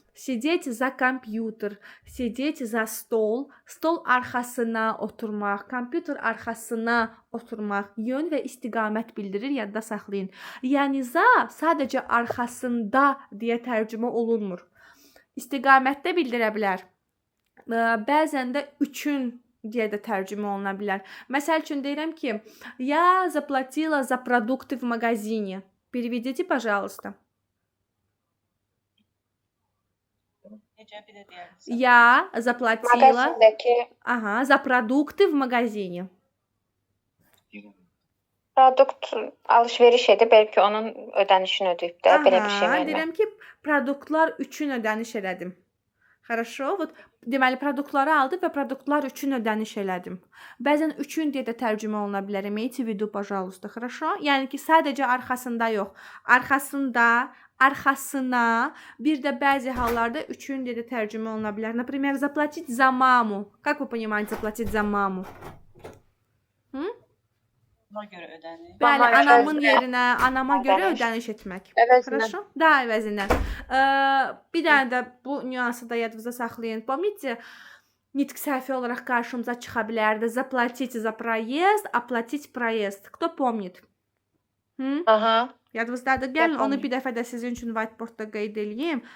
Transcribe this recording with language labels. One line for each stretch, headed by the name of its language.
Russian: Sидеть за компьютер, sидеть за stol,
Azerbaijani: stol arxasına oturmaq, kompüter arxasına oturmaq yön və istiqamət bildirir, yadda saxlayın. Yəni za sadəcə arxasında deyə tərcümə olunmur. İstiqamətdə bildirə bilər. Bəzən də üçün deyə də tərcümə oluna bilər. Məsəl üçün deyirəm ki,
Russian: я заплатила за продукты в магазине. Переведите, пожалуйста. Я заплатила за продукты в магазине.
Azerbaijani: Produkt alış-veriş edib, bəlkə onun ödənişini ödəyib də, belə bir şey vermək. Deyirəm ki, produktlar üçün ödəniş elədim. Хорошо, вот deməli produktları aldı və produktlar üçün ödəniş elədim. Bəzən üçün deyə də tərcümə oluna bilər.
Russian: Имейте в виду, пожалуйста, хорошо?
Azerbaijani: Yəni ki, sadəcə arxasında yox. Arxasında, arxasına, bir də bəzi hallarda üçün deyə də tərcümə oluna bilər.
Russian: Например, заплатить за маму. Как вы понимаете заплатить за маму?
Azerbaijani: Ona görə ödəniş. Bəli, anamın yerinə, anama görə ödəniş etmək. Хорошо? Da, əvəzindən. Bir dənə də bu nüansı da yadınızda saxlayın. Помните, nitq səhvi olaraq qarşımıza çıxa bilərdi.
Russian: Заплатить за проезд, оплатить проезд. Кто помнит? Aha.
Azerbaijani: Yadınızdadır. Gəlin onu bir dəfə də sizin üçün whiteboardda qeyd eləyim.